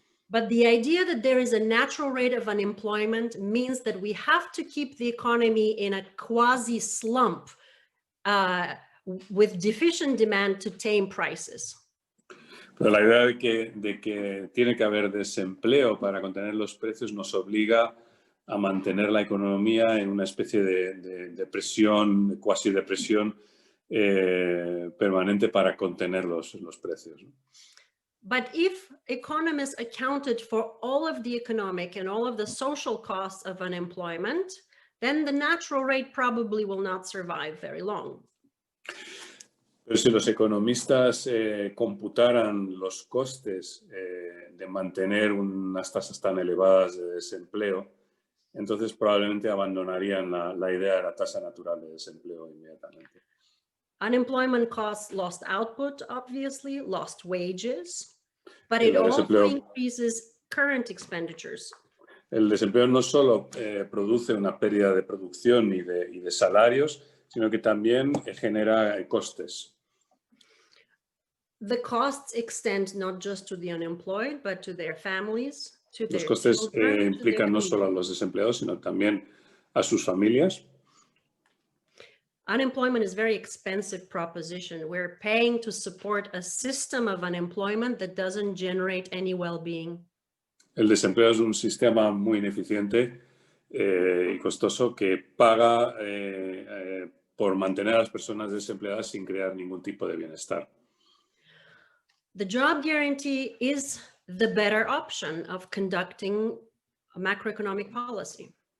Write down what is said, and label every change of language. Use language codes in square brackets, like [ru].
[en] But the idea that there is a natural rate of unemployment means that we have to keep the economy in a quasi-slump with deficient demand to tame prices. [es] Pero la idea de que tiene que haber desempleo para contener los precios nos obliga a mantener la economía en una especie de depresión, cuasi depresión permanente para contener los precios, ¿no? [en] But if economists accounted for all of the economic and all of the social costs of unemployment, then the natural rate probably will not survive very long. [es] Pero si los economistas computaran los costes de mantener unas tasas tan elevadas de desempleo, entonces probablemente abandonarían la idea de la tasa natural de desempleo inmediatamente. [en] Unemployment costs lost output, obviously, lost wages, but it also increases current expenditures. [es] El desempleo no solo produce una pérdida de producción y de salarios, sino que también genera costes. [en] The costs extend not just to the unemployed, but to their families, to their [es] Los costes [en] children, [es] implican no solo a los desempleados, sino también a sus familias. [en] Unemployment is a very expensive proposition. We're paying to support a system of unemployment that doesn't generate any well-being. [es] El desempleo es un sistema muy ineficiente y costoso que paga por mantener a las personas desempleadas sin crear ningún tipo de bienestar. [en] The job guarantee is the better option of conducting a macroeconomic policy.